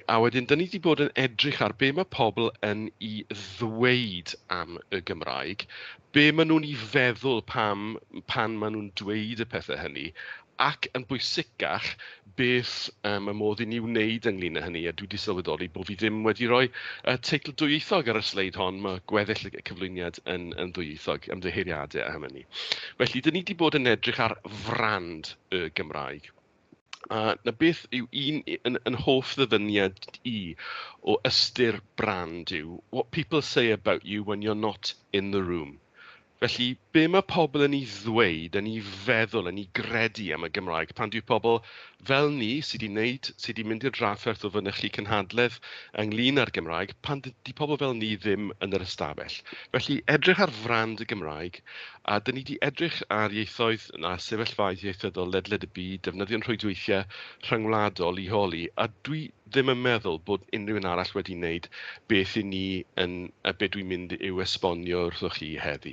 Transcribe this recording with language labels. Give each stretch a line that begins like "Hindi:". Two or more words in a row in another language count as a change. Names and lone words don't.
Welsh: A wedyn, dyn ni wedi bod yn edrych ar be mae pobl yn ei ddweud am y Gymraeg, be maen nhw'n ei feddwl pan maen nhw'n dweud y pethau hynny, ac yn bwysicach beth y modd i ni wneud ynglyn â hynny, a dwi wedi sylweddoli bod fi ddim wedi rhoi teitl dwyieithog ar y sleid hon, mae gweddill y cyflwyniad yn dwyieithog, ymddiheiriadau am hynny. Felly, dyn ni wedi bod yn edrych ar frand y Gymraeg. Na beth yw yn hoff ddyfyniad i o ystyr brand yw
English: what people say about you when you're not in the room.
Welsh: Felly, be mae pobl yn ei ddweud, yn ei feddwl, yn ei gredu am y Gymraeg, pan dwi'n pobl fel ni sydd wedi mynd i'r drafferth o fynychu Cynhadledd ynglyn â'r Gymraeg, pan di pobl fel ni ddim yn yr ystafell. Felly, edrych ar frand y Gymraeg, a dyn ni wedi edrych ar ieithoedd a sefyllfaoedd ieithyddol ledled y byd, defnyddio'n rhwydweithiau rhyngwladol i holi, a dwi ddim yn meddwl bod unrhyw un arall wedi wneud beth i ni beth dwi'n mynd i'w esbonio wrthoch chi heddi.